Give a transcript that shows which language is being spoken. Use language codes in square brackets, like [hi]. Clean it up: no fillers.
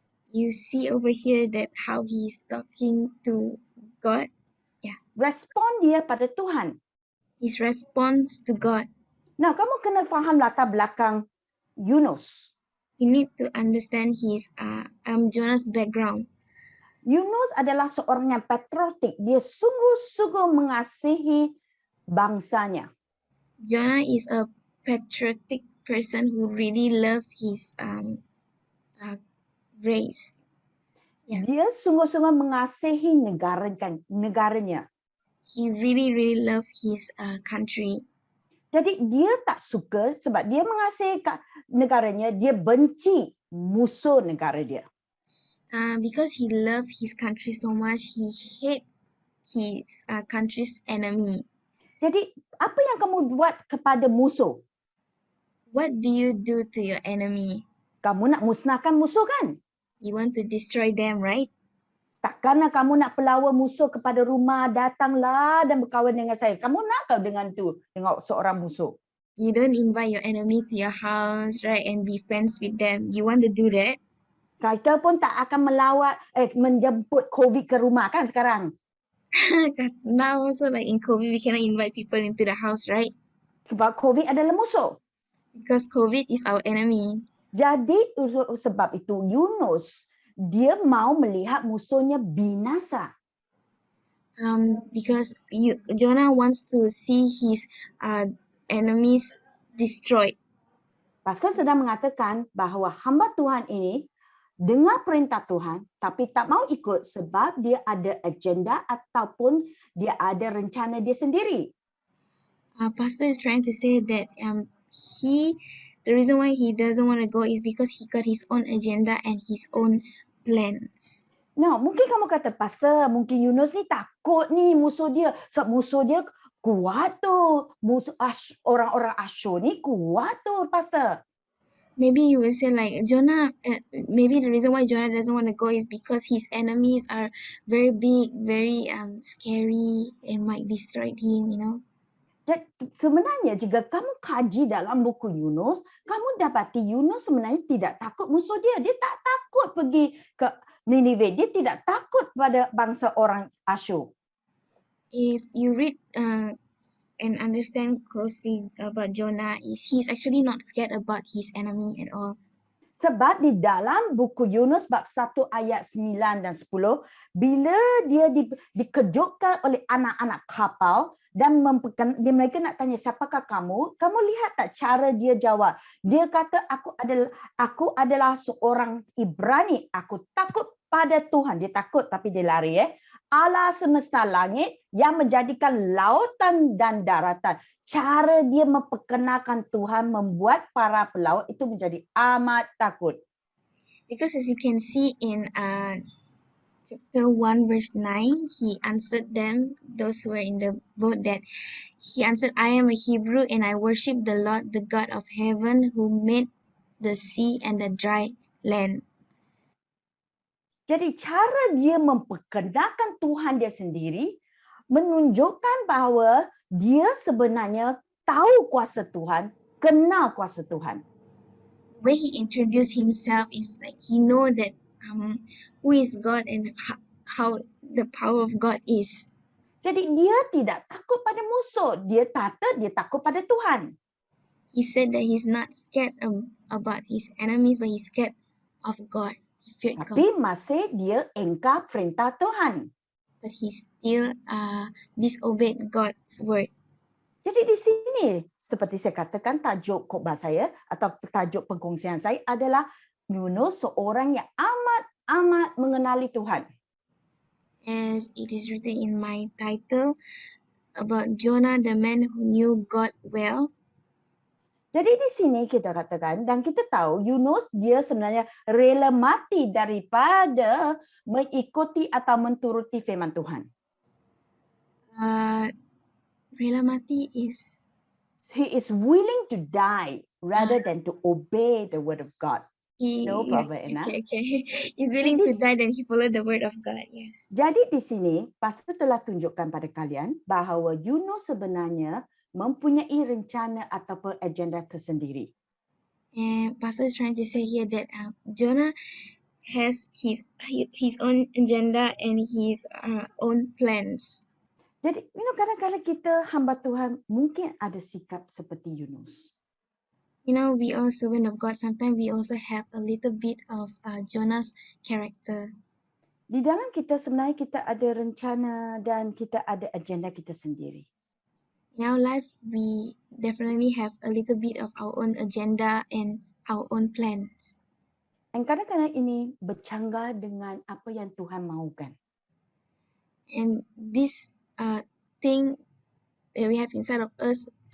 [en] You see over here that how he is talking to God. [ms] Respon dia pada Tuhan. [en] His response to God. [ms] Nah, kamu kena faham latar belakang Yunus. [en] You need to understand his Jonah's background. [ms] Yunus adalah seorang yang patriotik. Dia sungguh-sungguh mengasihi bangsanya. [en] Jonah is a patriotic person who really loves his race. Yeah. [ms] Dia sungguh-sungguh mengasihi negaranya. [en] He really loves his country. [ms] Jadi dia tak suka sebab dia mengasihi negaranya, dia benci musuh negara dia. [en] Because he loves his country so much, he hates his country's enemy. [ms] Jadi apa yang kamu buat kepada musuh? [en] What do you do to your enemy? [ms] Kamu nak musnahkan musuh kan? [en] You want to destroy them, right? [ms] Takkanlah kamu nak pelawa musuh kepada rumah, datanglah dan berkawan dengan saya. Kamu nak kau dengan seorang musuh? [en] You don't invite your enemy to your house, right, and be friends with them. You want to do that? [ms] Kita pun tak akan menjemput COVID ke rumah kan sekarang. [en] Now also like in COVID, we cannot invite people into the house, right? [ms] Sebab COVID adalah musuh. [en] Because COVID is our enemy. [ms] Jadi sebab itu Yunus dia mau melihat musuhnya binasa. [en] Because Jonah wants to see his enemies destroyed. [ms] Pastor sedang mengatakan bahawa hamba Tuhan ini dengar perintah Tuhan tapi tak mau ikut sebab dia ada agenda ataupun dia ada rencana dia sendiri. [en] Pastor is trying to say that the reason why he doesn't want to go is because he got his own agenda and his own plans. [ms] Nah, mungkin kamu kata, Pastor, mungkin Yunus ni takut ni musuh dia. Sebab musuh dia kuat tu. Orang-orang Asyur ni kuat tu, Pastor. [en] Maybe you will say like Jonah, maybe the reason why Jonah doesn't want to go is because his enemies are very big, very scary and might destroy him, you know. [ms] Sebenarnya jika kamu kaji dalam buku Yunus, kamu dapati Yunus sebenarnya tidak takut musuh dia. Dia tak takut pergi ke Ninive. Dia tidak takut pada bangsa orang Asyur. [en] If you read and understand closely about Jonah, he's actually not scared about his enemy at all. [ms] Sebab di dalam buku Yunus bab 1 ayat 9 dan 10, bila dia dikejutkan oleh anak-anak kapal dan mereka nak tanya siapakah kamu? Kamu lihat tak cara dia jawab? Dia kata aku adalah seorang Ibrani. Aku takut pada Tuhan. Dia takut tapi dia lari. Allah semesta langit yang menjadikan lautan dan daratan. Cara dia memperkenalkan Tuhan membuat para pelaut itu menjadi amat takut. [en] Because as you can see in chapter 1 verse 9, he answered them, those who were in the boat, that he answered, "I am a Hebrew and I worship the Lord, the God of heaven, who made the sea and the dry land." [ms] Jadi cara dia memperkenalkan Tuhan dia sendiri menunjukkan bahawa dia sebenarnya tahu kuasa Tuhan, kenal kuasa Tuhan. [en] The way he introduced himself is like he know that who is God and how the power of God is. [ms] Jadi dia tidak takut pada musuh. Dia takut pada Tuhan. [en] He said that he's not scared about his enemies, but he's scared of God. He feared God, [ms] Tapi masih dia engkar perintah Tuhan. [en] but he still disobeyed God's word. [ms] Jadi di sini, seperti saya katakan, tajuk khotbah saya atau tajuk pengkongsian saya adalah Yunus, seorang yang amat mengenali Tuhan. [en] As it is written in my title about Jonah, the man who knew God well. [ms] Jadi di sini kita katakan, dan kita tahu Yunus dia sebenarnya rela mati daripada mengikuti atau menturuti firman Tuhan. Rela mati is [en] He is willing to die rather than to obey the word of God. No problem, Anna. okay. He's willing to die than he follow the word of God. Yes. [ms] Jadi di sini pastor telah tunjukkan pada kalian bahawa Yunus sebenarnya mempunyai rencana ataupun agenda tersendiri. [en] And pastor is trying to say here that Jonah has his own agenda and his own plans. [ms] Jadi, kadang-kadang kita hamba Tuhan mungkin ada sikap seperti Yunus. [en] We are servant of God. Sometimes we also have a little bit of Jonah's character. [ms] Di dalam kita sebenarnya kita ada rencana dan kita ada agenda kita sendiri. [en] In our life, we definitely have a little bit of our own agenda and our own plans. [ms] Dan kadang-kadang ini bercanggah dengan apa yang Tuhan mahukan. [en] And this thing that we have inside of us,